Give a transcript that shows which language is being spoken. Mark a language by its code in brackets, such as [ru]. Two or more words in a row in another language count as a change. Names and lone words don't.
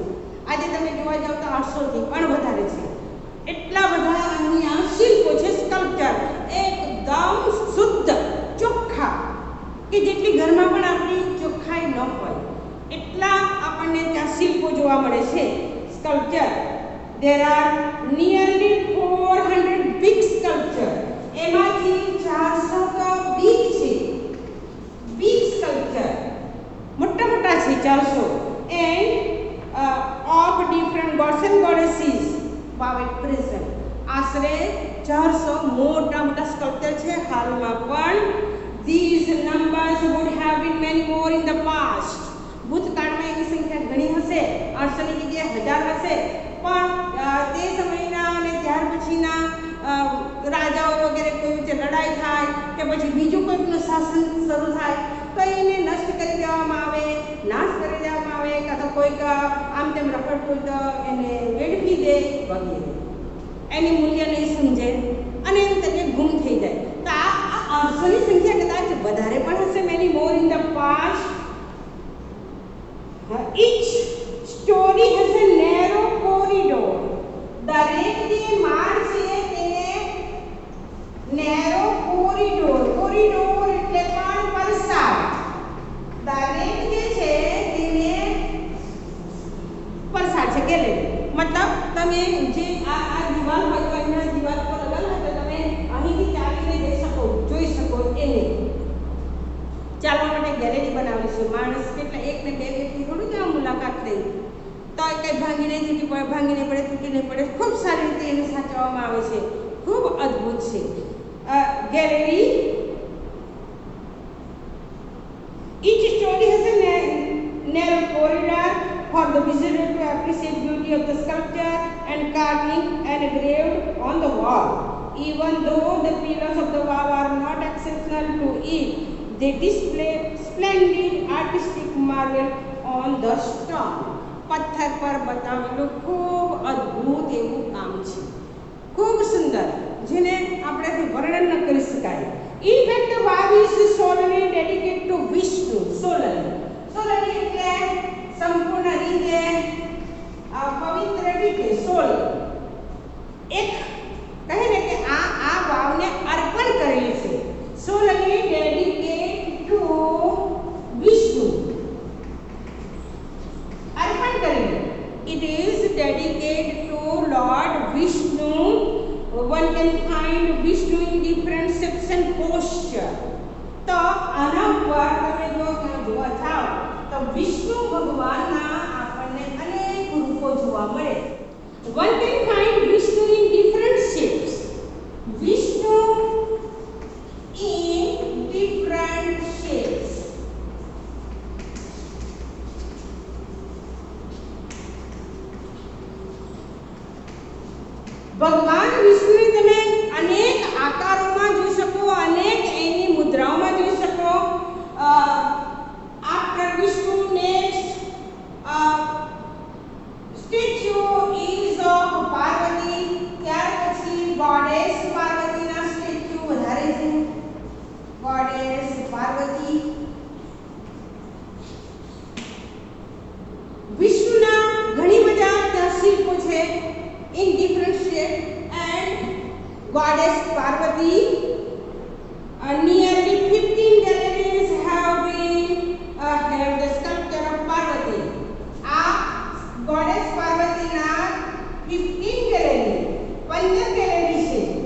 [gu] આજે તમે જોવા જાવ તો 800 થી પણ વધારે છે. એટલા બધા અહીંયા શિલ્પો છે, સ્કલ્પચર એકદમ શુદ્ધ ચોખ્ખા, કે જેટલી ઘરમાં પણ આપણી ચોખ્ખાઈ ન હોય એટલા આપણને ત્યાં શિલ્પો જોવા મળે છે, સ્કલ્પચર. [en] There are nearly 400 big sculpture. [gu] એમાંથી 400 તો big છે, [en] big sculpture [gu] મોટા મોટા છે 400, [en] and of different gods and goddesses by present. [gu] આશરે 400 મોટા મોટા સ્કલ્પચર છે હાલમાં પણ. [en] These numbers would have been many more in the past. [gu] ભૂતકાળમાં એની સંખ્યા ઘણી હશે, 800 ની જગ્યાએ 1000 હશે, પણ તે સમયના અને ત્યાર પછીના રાજાઓ વગેરે કોઈ વચ્ચે લડાઈ થાય કે પછી બીજું કોઈકનું શાસન શરૂ થાય તો એને નષ્ટ કરી દેવામાં આવે, નાશ કરી દેવામાં આવે, કાં તો કોઈક આમ તેમ રખડતું તો એને વેડફી દે વગેરે. એની મૂલ્ય નહીં સમજે અને એમ તકે ગુમ થઈ જાય. તો આ 800ની સંખ્યા કદાચ વધારે પણ હશે, [en] many more in the past. Each story has a narrow corridor. [gu] દરેક જે માળ છે તેને [en] narrow corridor, [gu] કોરિડોર એટલે પણ પરસાળ. દરેક જે છે તેને પરસાળ છે, ગેલેરી. મતલબ તમે જે આ દિવાલ હોય તો અહીંયા દિવાલ પર લગાવેલ હોય તો તમે અહીંથી ચાલીને જઈ શકો, જોઈ શકો એને. ચાલવા માટે ગેલેરી બનાવી છે. માણસ કેટલા 1 ને 2 વ્યક્તિ થોડું ત્યાં મુલાકાત થઈ તો કંઈ ભાંગી નહીં પડે, તૂટી નહીં પડે. ખૂબ સારી રીતે એને સાચવવામાં આવે છે, ખૂબ અદ્ભુત છે. ગેલેરી. [en] Each story has a narrow corridor for the visitor to appreciate beauty of the sculpture and carving engraved on the wall. Even though the pillars of the wall are not exceptional to it, they display splendid artistic marvel on the stone. [gu] પથ્થર પર બતાવેલું ખૂબ અદ્ભુત એવું કામ છે, ખૂબ સુંદર, જેને આપણે વર્ણન ન કરી શકાય. [en] In fact, the wall is solely dedicated to Vishnu. [gu] Solely એટલે સંપૂર્ણ રીતે પવિત્ર રીતે. સોલ એક કહે ને કે આ વાવને અર્પણ કરેલી છે. [en] Solely dedicated to Vishnu. [gu] અર્પણ કરેલી. [en] It is dedicated to Lord Vishnu. One can find Vishnu in different shapes and posture. [gu] તો આના ઉપર તમે જો ત્યાં જોવા જાઓ તો વિષ્ણુ ભગવાનના આપણને અનેક રૂપો જોવા મળે. [en] One can find Vishnu in different shapes. Vishnu in different shapes. [gu] ભગવાન વિષ્ણુને તમે અનેક આકારોમાં જોઈ શકો, અનેક એની મુદ્રાઓમાં જોઈ શકો. [en] After Vishnu next statue is of Parvati. [gu] ત્યાર પછી ગોડેસ પાર્વતીના સ્ટેચ્યુ વધારે છે. ગોડેસ પાર્વતી. વિષ્ણુના ઘણી બધા ત્યાં શિલ્પો છે [en] in different shape, and goddess Parvati. Nearly 15 galleries have the sculpture of Parvati. [gu] Goddess Parvati na 15 gallery, 15 gallery છે.